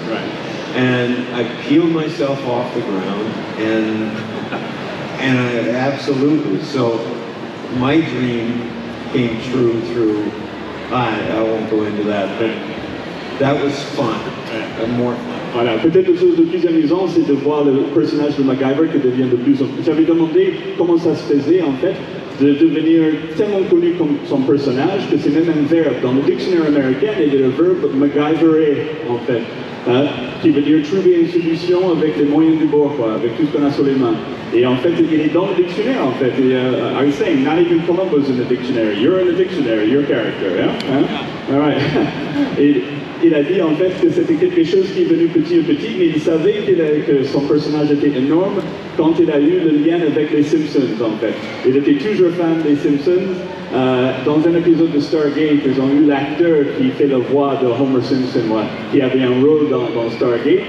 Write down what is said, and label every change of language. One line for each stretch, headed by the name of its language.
English: Right. And I peeled myself off the ground, and I absolutely. So my dream came true through. I won't go into that, but that was fun, and more fun.
French: Voilà, peut-être la chose de plus amusant, c'est de voir le personnage de MacGyver qui devient de plus en plus. J'avais demandé comment ça se faisait, en fait, de devenir tellement connu comme son personnage que c'est même un verbe. Dans le dictionnaire américain, il y a le verbe MacGyverer, en fait, qui veut dire trouver une solution avec les moyens du bord, quoi, avec tout ce qu'on a sur les mains. Et en fait, il est dans le dictionnaire, en fait.
English: Et, I was saying, not even Columbo's in the dictionary. You're in the dictionary, your character, yeah? All right.
French: Et il a dit, en fait, que c'était quelque chose qui est venu petit à petit, mais il savait que son personnage était énorme quand il a eu le lien avec les Simpsons, en fait. Il était toujours fan des Simpsons. Dans un épisode de Stargate, ils ont eu l'acteur qui fait la voix de Homer Simpson, qui avait un rôle dans Stargate.